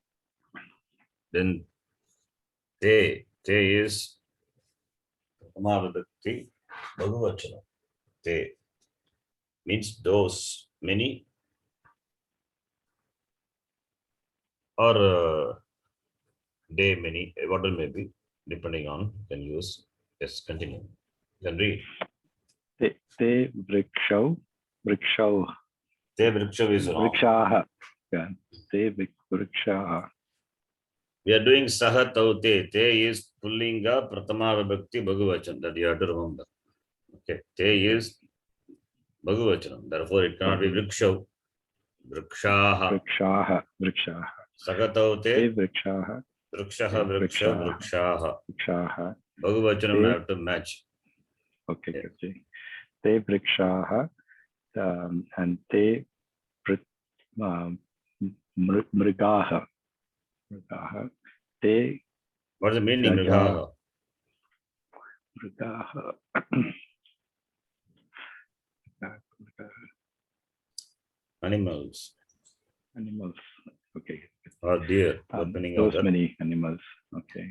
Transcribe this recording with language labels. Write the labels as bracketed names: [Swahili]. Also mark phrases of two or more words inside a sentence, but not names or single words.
[English] Then te is [Sanskrit] Prathamavibhakti Bhagavachana. [English] Te means those many or they many, whatever may be, depending on, you can use. Yes, continue. You can read. [Sanskrit] Te Vrikshau. Te vriksha [English] is wrong. [Sanskrit] Vrikshaha. Yeah. Te Vrikshaha. [English] We are doing [Sanskrit] saha tau te. [English] Te is [Sanskrit] pullinga prathama vibhakti bhagavachan. [English] That you have to remember. Okay. Te is bhagavachanam. Therefore, it cannot be vrikshav. [Sanskrit] Vrikshaha. Vrikshaha. Saha tau Te te. Vrikshaha. Vrikshaha vriksha vrikshaha. Vrikshaha. [English] Bhagavachanam have to match. Okay, Yeah. Guruji. [Sanskrit] Te Vrikshaha. And te Mrigaha. Te [English] What is the meaning? [Sanskrit] Mrigaha. Mrigaha. Animals [English] Animals. Okay. or deer. Opening of Those that. many animals. Okay.